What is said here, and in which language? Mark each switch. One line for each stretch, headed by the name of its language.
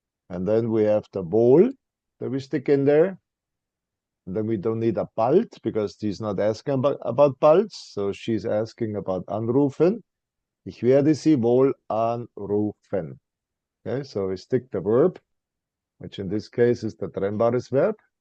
English: And then we have the wohl that we stick in there. And then we don't need a bald because she's not asking about balds. So she's asking about anrufen.
German: Ich werde sie wohl anrufen.
English: Okay, so we stick the verb, which in this case is the trennbares verb.